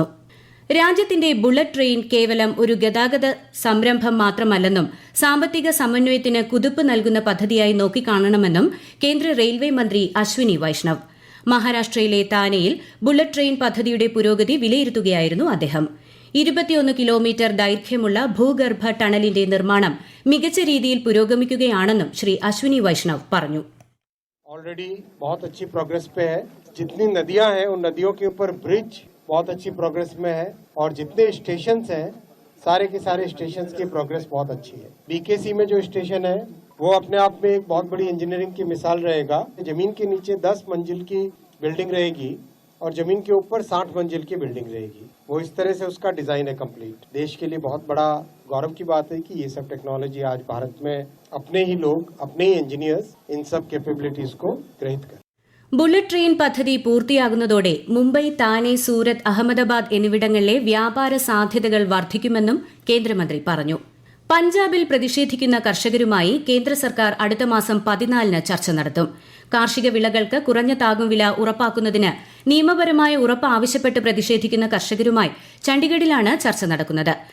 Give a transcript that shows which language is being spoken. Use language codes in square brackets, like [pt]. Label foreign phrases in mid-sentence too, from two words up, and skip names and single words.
[ml] രാജ്യത്തിന്റെ ബുള്ളറ്റ് ട്രെയിൻ കേവലം ഒരു ഗതാഗത സംരംഭം മാത്രമല്ലെന്നും സാമ്പത്തിക സമന്വയത്തിന് കുതിപ്പ് നൽകുന്ന പദ്ധതിയായി നോക്കിക്കാണണമെന്നും കേന്ദ്ര റെയിൽവേ മന്ത്രി അശ്വിനി വൈഷ്ണവ്. മഹാരാഷ്ട്രയിലെ താനെയിൽ ബുള്ളറ്റ് ട്രെയിൻ പദ്ധതിയുടെ പുരോഗതി വിലയിരുത്തുകയായിരുന്നു അദ്ദേഹം. 21 കിലോമീറ്റർ ദൈർഘ്യമുള്ള ഭൂഗർഭ ടണലിന്റെ നിർമ്മാണം മികച്ച രീതിയിൽ പുരോഗമിക്കുകയാണെന്നും ശ്രീ അശ്വിനി വൈഷ്ണവ് പറഞ്ഞു. [hi] ऑलरेडी बहुत अच्छी प्रोग्रेस पे है. जितनी नदियां हैं उन नदियों के ऊपर ब्रिज बहुत अच्छी प्रोग्रेस में है और जितने स्टेशंस हैं सारे के सारे स्टेशंस की प्रोग्रेस बहुत अच्छी है. बीकेसी में जो स्टेशन है वो अपने आप में एक बहुत बड़ी इंजीनियरिंग की मिसाल रहेगा. जमीन के नीचे 10 मंजिल की बिल्डिंग रहेगी और जमीन के ऊपर 60 मंजिल की बिल्डिंग रहेगी. वो इस तरह से उसका डिजाइन है कंप्लीट. देश के लिए बहुत बड़ा गौरव की बात है कि ये सब टेक्नोलॉजी आज भारत में अपने ही लोग, अपने ही इंजीनियर्स इन सब कैपेबिलिटीज को ग्रहित कर. [ml] ബുള്ളറ്റ് ട്രെയിൻ പദ്ധതി പൂർത്തിയാകുന്നതോടെ മുംബൈ, താനെ, സൂറത്ത്, അഹമ്മദാബാദ് എന്നിവിടങ്ങളിലെ വ്യാപാര സാധ്യതകൾ വർദ്ധിക്കുമെന്നും കേന്ദ്രമന്ത്രി പറഞ്ഞു. പഞ്ചാബിൽ പ്രതിഷേധിക്കുന്ന കർഷകരുമായി കേന്ദ്ര സർക്കാർ അടുത്ത മാസം 14-ന് ചർച്ച നടത്തും. കാർഷിക വിളകൾക്ക് കുറഞ്ഞ താങ്ങുവില ഉറപ്പാക്കുന്നതിന് നിയമപരമായ ഉറപ്പ് ആവശ്യപ്പെട്ട് പ്രതിഷേധിക്കുന്ന കർഷകരുമായി ചണ്ഡിഗഡിലാണ് ചർച്ച നടക്കുന്നത്.